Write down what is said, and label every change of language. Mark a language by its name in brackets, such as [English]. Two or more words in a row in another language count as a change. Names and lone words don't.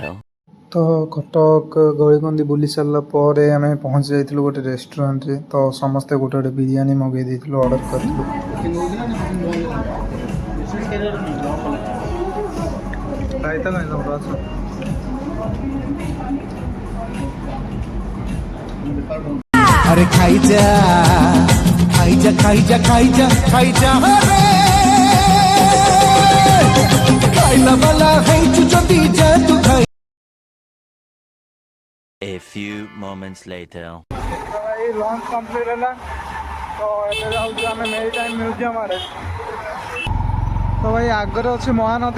[Odia] ତ କଟକ ଗଳିକନ୍ଦି ବୁଲି ସାରିଲା ପରେ ଆମେ ପହଞ୍ଚି ଯାଇଥିଲୁ ଗୋଟେ ରେଷ୍ଟୁରାଣ୍ଟରେ। ତ ସମସ୍ତେ ଗୋଟେ ଗୋଟେ ବିରିୟାନୀ ମଗାଇ ଦେଇଥିଲୁ, ଅର୍ଡ଼ର କରିଥିଲୁ। ଅରେ ଖାଇଯା ଖାଇଯା ଖାଇଯା ଖାଇଯା ଖାଇଯା ରେ ଖାଇଲା [Hindi] वाला है [Odia] ଯଦି ଯା ତୁ ଖାଇ। [English] A few moments later. [Odia] ଭାଇ [English] lunch complete [Odia] ହେଲା। ତ ଏବେ ଯାଉଛୁ ଆମେ ମେରିଟାଇମ୍ ମ୍ୟୁଜିୟମ୍ ଆଡ଼େ। ତ ଭାଇ ଆଗରେ ଅଛି ମହାନଦୀ।